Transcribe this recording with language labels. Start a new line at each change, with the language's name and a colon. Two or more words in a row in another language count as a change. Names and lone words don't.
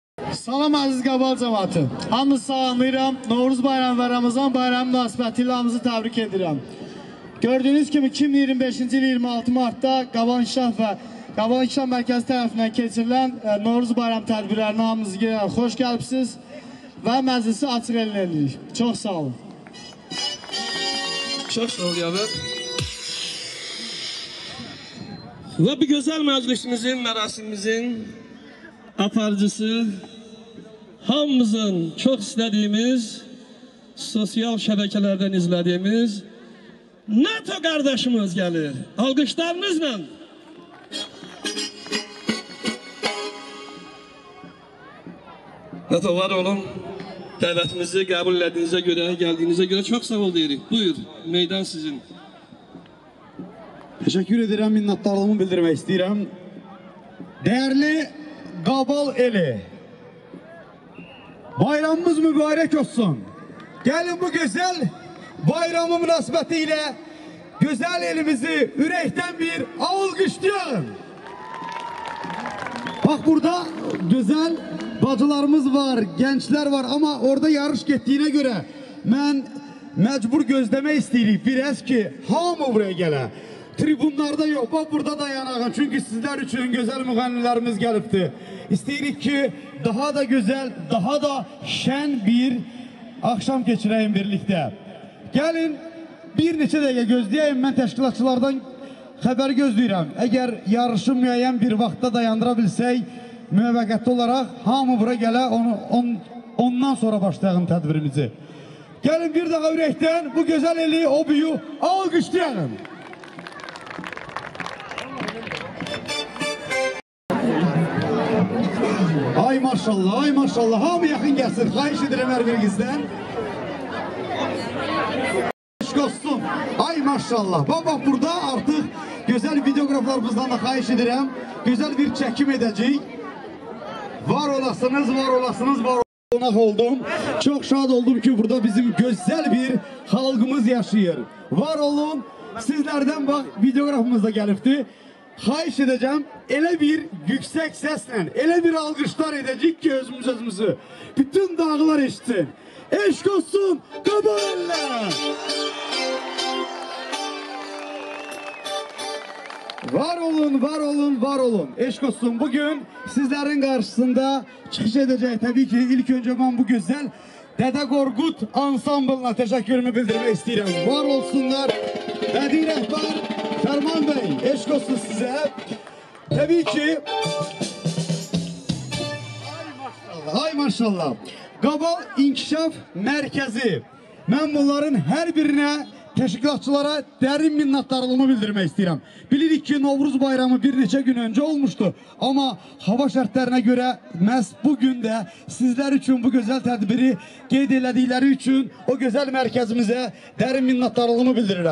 Azerbaijani: Salam əziz Qabal cəmaatı. Hamınızı salamlayıram. Novruz bayramı və Ramazan bayramı münasibətilə hamınızı təbrik edirəm. Gördüyünüz kimi 2025-ci il 26 martda Qabal İnkişaf və Qabal İnkişaf Mərkəzi tərəfindən keçirilən Novruz bayram tədbirlərinə hamınızı gəlib xoş gəlibsiniz və məclisi açıq eləyirik. Çox sağ olun.
Turkish: Çok sağ ol Yaver. Ve bu güzel meclisimizin, merasimimizin
Azerbaijani: aparıcısı, hamımızın
Turkish: çok istediğimiz, sosyal şebekelerden izlediğimiz NATO kardeşimiz gelir. Alkışlarınızla. NATO var oğlum.
Azerbaijani: Dəvətimizi qəbul etdiyinizə görə, gəldiyinizə görə çox sağ ol deyirik. Buyur, meydan sizin.
Turkish: Teşekkür ederim, minnettarlığımı bildirmek istedim. Değerli Qabal eli, bayramımız mübarek olsun. Gelin bu güzel bayramı münasebetiyle güzel elimizi yürekten bir alkışlayalım. Bak burada güzel bacılarımız var, gençler var ama
Azerbaijani: orada yarış getdiyinə görə mən mecbur gözləmək istəyirik biraz ki hamı buraya gələ. Tribunlarda yox,
Turkish: bak burada
Azerbaijani: dayanağın çünkü
Turkish: sizler için güzel
Azerbaijani: müğənnilərimiz gəlibdir. İstəyirik ki
Turkish: daha da güzel, daha da şen bir akşam geçireyim birlikte.
Azerbaijani: Gelin bir neçə dəqiqə gözləyəyim, mən təşkilatçılardan xəbər gözləyirəm. Əgər yarışı müəyyən bir vaxtda dayandıra bilsək, müvəqqəti olarak hamı bura gələ, ondan sonra başlayalım tədbirimizi. Gəlin bir daha ürəkdən bu güzel eli, o büyü alqışlayalım. Ay maşallah, ay maşallah, hamı yaxın gəlsin, xahiş edirəm hər birinizdən. Olsun. Ay maşallah.
Turkish: Baba burada artık güzel videograflarımızdan da
Azerbaijani: xahiş edirəm. Güzel bir çekim edəcəyik. Var olasınız, var olasınız, var olmaq oldum.
Turkish: Çok şad oldum ki burada bizim güzel bir halkımız yaşayır.
Azerbaijani: Var olun.
Turkish: Sizlerden bak
Azerbaijani: videografımız da gəlibdi.
Turkish: Xahiş edeceğim elə bir yüksek sesle,
Azerbaijani: elə bir alqışlar edəcəyik ki özümüzü. Bütün dağlar eşitsin. Eşq olsun Qaballar. Var olun, var olun, var olun. Eşq olsun. Bugün sizlerin karşısında çıxış edəcək.
Turkish: Tabii ki ilk önce ben bu güzel Dede Qorqud ansamblına teşekkürümü bildirmek istedim.
Azerbaijani: Var olsunlar. Bədii rəhbər Fərman Bey, eşq olsun size.
Turkish: Tabii ki ay maşallah.
Azerbaijani: Qabal İnkişaf Mərkəzi. Mən bunların hər birine teşkilatçılara
Turkish: derin minnettarlığımı bildirmek istedim.
Azerbaijani: Bilirik ki Novruz bayramı bir neçə gün
Turkish: önce olmuştu. Ama hava şartlarına göre
Azerbaijani: məhz bugün de sizler için bu güzel tədbiri qeyd elədikləri için o güzel mərkəzimizə
Turkish: derin minnettarlığımı
Azerbaijani: bildirirəm.